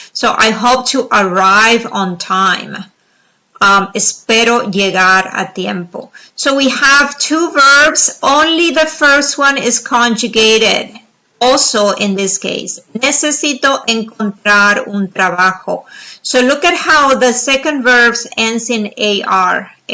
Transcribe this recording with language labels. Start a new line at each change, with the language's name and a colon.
English: So I hope to arrive on time.
Spanish: Espero llegar a tiempo.
English: So we have two verbs. Only the first one is conjugated. Also in this case,
Spanish: necesito encontrar un trabajo.
English: So look at how the second verb ends in AR.